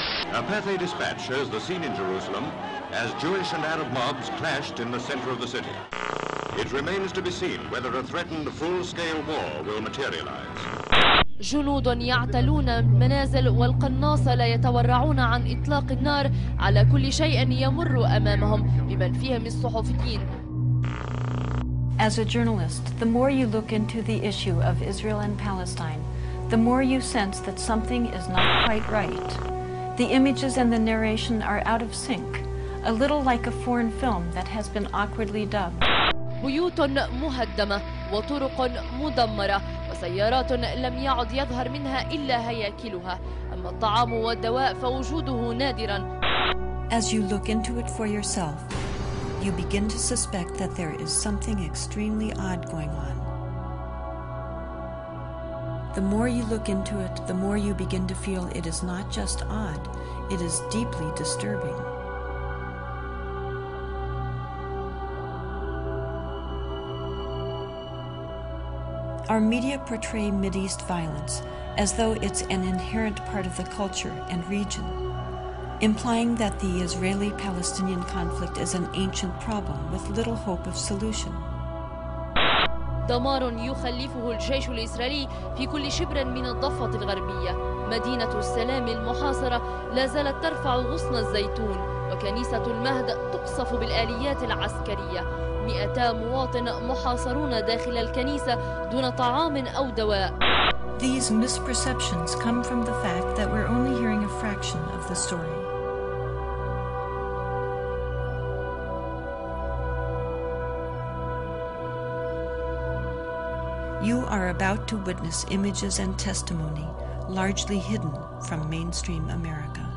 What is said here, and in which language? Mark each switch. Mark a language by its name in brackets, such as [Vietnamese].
[English] A Pathé dispatch shows the scene in Jerusalem as Jewish and Arab mobs clashed in the center of the city. It remains to be seen whether a threatened full-scale war will materialize. [Arabic] جنود يعتلون المنازل والقناصة لا يتورعون عن إطلاق النار على كل شيء يمر أمامهم بمن فيهم الصحفيين. [English] As a journalist, the more you look into the issue of Israel and Palestine, the more you sense that something is not quite right. The images and the narration are out of sync, a little like a foreign film that has been awkwardly dubbed. [Arabic] بيوت مهدمة وطرق مدمرة وسيارات لم يعد يظهر منها إلا هياكلها، أما الطعام والدواء فوجوده نادرا. [English] As you look into it for yourself, you begin to suspect that there is something extremely odd going on. The more you look into it, the more you begin to feel it is not just odd, it is deeply disturbing. Our media portray Mideast violence as though it's an inherent part of the culture and region, implying that the Israeli-Palestinian conflict is an ancient problem with little hope of solution. [Arabic] دمار يخلفه الجيش الإسرائيلي في كل شبر من الضفة الغربية. مدينة السلام المحاصرة لا زالت ترفع غصن الزيتون، وكنيسة المهد تقصف بالآليات العسكرية. 200 مواطن محاصرون داخل الكنيسة دون طعام أو دواء. [English] These misperceptions come from the fact that we're only hearing a fraction of the story. You are about to witness images and testimony largely hidden from mainstream America.